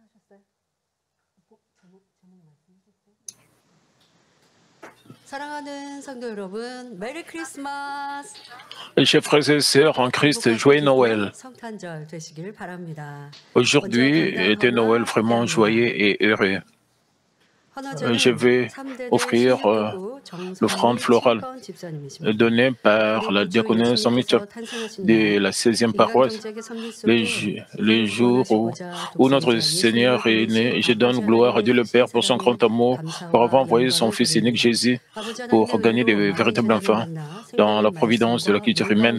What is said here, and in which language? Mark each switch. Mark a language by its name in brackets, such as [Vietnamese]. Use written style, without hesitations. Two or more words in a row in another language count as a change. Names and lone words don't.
[Korean] 사랑하는 성도 여러분, [English] Merry Christmas. [French] Chers frères et sœurs en Christ, joyeux Noël. [Korean] 성탄절 되시길 바랍니다. [French] Aujourd'hui est un Noël vraiment joyeux et heureux. Je vais offrir l'offrande florale donnée par la diaconesse de la 16e paroisse. Les jours où notre Seigneur est né, je donne gloire à Dieu le Père pour son grand amour, pour avoir envoyé son Fils unique Jésus pour gagner des véritables enfants dans la providence de la culture humaine.